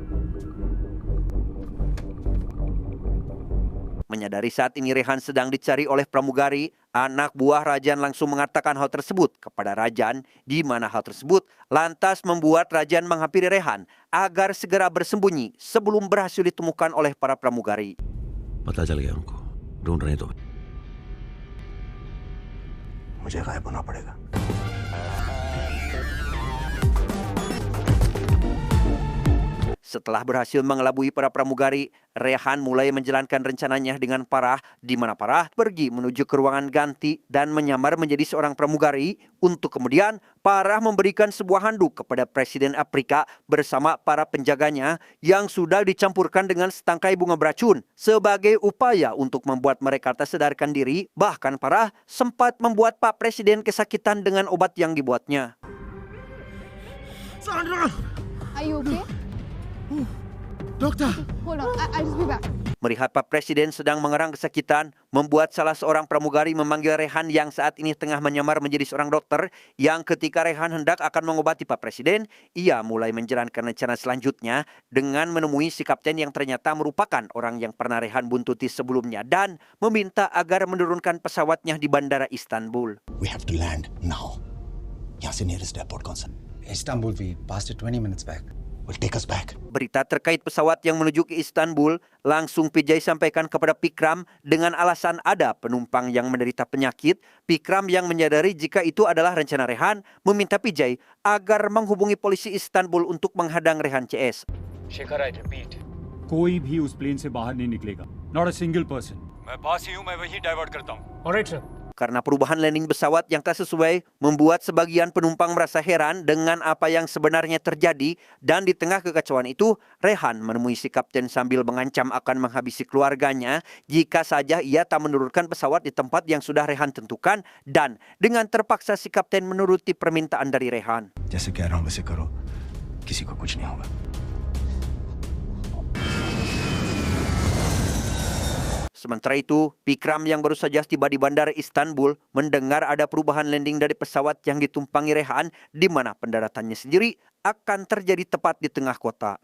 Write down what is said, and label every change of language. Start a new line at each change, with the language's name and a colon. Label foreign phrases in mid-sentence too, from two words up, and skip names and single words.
Indonesian: Menyadari saat ini Rehan sedang dicari oleh pramugari, anak buah Rajan langsung mengatakan hal tersebut kepada Rajan, di mana hal tersebut lantas membuat Rajan menghampiri Rehan agar segera bersembunyi sebelum berhasil ditemukan oleh para pramugari.
Hindi: पता चल गया उनको, ढूंढ रहे हैं तो। मुझे गायब होना पड़ेगा.
Indonesian: Setelah berhasil mengelabui para pramugari, Rehan mulai menjalankan rencananya dengan Farah, di mana Farah pergi menuju ke ruangan ganti dan menyamar menjadi seorang pramugari, untuk kemudian Farah memberikan sebuah handuk kepada Presiden Afrika bersama para penjaganya yang sudah dicampurkan dengan setangkai bunga beracun sebagai upaya untuk membuat mereka tak sadarkan diri. Bahkan Farah sempat membuat Pak Presiden kesakitan dengan obat yang dibuatnya.
English: Sandra! Are you okay? Doctor! Hold on, I'll just be back.
Indonesian: Melihat Pak Presiden sedang mengerang kesakitan, membuat salah seorang pramugari memanggil Rehan yang saat ini tengah menyamar menjadi seorang dokter, yang ketika Rehan hendak akan mengobati Pak Presiden, ia mulai menjalankan rencana selanjutnya dengan menemui si kapten yang ternyata merupakan orang yang pernah Rehan buntuti sebelumnya dan meminta agar menurunkan pesawatnya di Bandara Istanbul.
English: We have to land now.
Hindi: यहाँ से
English: nearest airport
Hindi: कौन सा?
English: Istanbul, we passed it 20 minutes back. Will take us back.
Indonesian: Berita terkait pesawat yang menuju ke Istanbul langsung Pijay sampaikan kepada Pikram dengan alasan ada penumpang yang menderita penyakit. Pikram yang menyadari jika itu adalah rencana Rehan meminta Pijay agar menghubungi polisi Istanbul untuk menghadang Rehan CS.
Hindi: शेखर,
English: I repeat,
Hindi: कोई भी उस प्लेन से बाहर नहीं निकलेगा.
English: Not a single person.
Hindi: मैं पास ही हूँ, मैं वहीं डाइवर्ट करता हूँ.
English: Alright, sir.
Indonesian: Karena perubahan landing pesawat yang tak sesuai, membuat sebagian penumpang merasa heran dengan apa yang sebenarnya terjadi, dan di tengah kekacauan itu, Rehan menemui si kapten sambil mengancam akan menghabisi keluarganya jika saja ia tak menurunkan pesawat di tempat yang sudah Rehan tentukan, dan dengan terpaksa si kapten menuruti permintaan dari Rehan.
Hindi: जैसे कह रहा हूँ वैसे करो, किसी को कुछ नहीं होगा.
Indonesian: Sementara itu, Pikram yang baru saja tiba di Bandara Istanbul mendengar ada perubahan landing dari pesawat yang ditumpangi Rehan, di mana pendaratannya sendiri akan terjadi tepat di tengah kota.